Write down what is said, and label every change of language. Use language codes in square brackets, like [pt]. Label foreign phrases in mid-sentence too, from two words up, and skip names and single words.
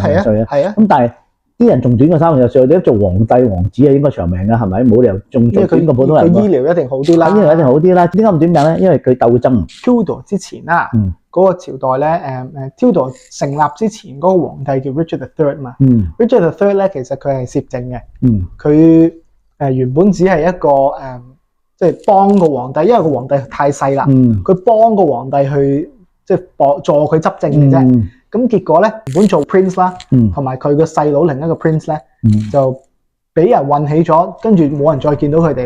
[yue] 咁但係啲人仲短過30-40歲，你做皇帝王子係應該長命㗎，係咪？冇理由仲短過普通人。佢醫療一定好啲啦。醫療一定好啲啦。點解咁短命咧？因為佢鬥爭。 Tudor 之前啦，嗰個朝代咧，Tudor 成立之前嗰個皇帝叫 Richard the Third 嘛。Richard the Third 咧，其實佢係攝政嘅。佢原本只係一個即係幫個皇帝，因為個皇帝太細啦。佢幫個皇帝去即係助佢執政嘅啫。咁結果咧，原本做 Prince 啦，同埋佢個細佬另一個 Prince 咧，就俾人運起咗，跟住冇人再見到佢哋。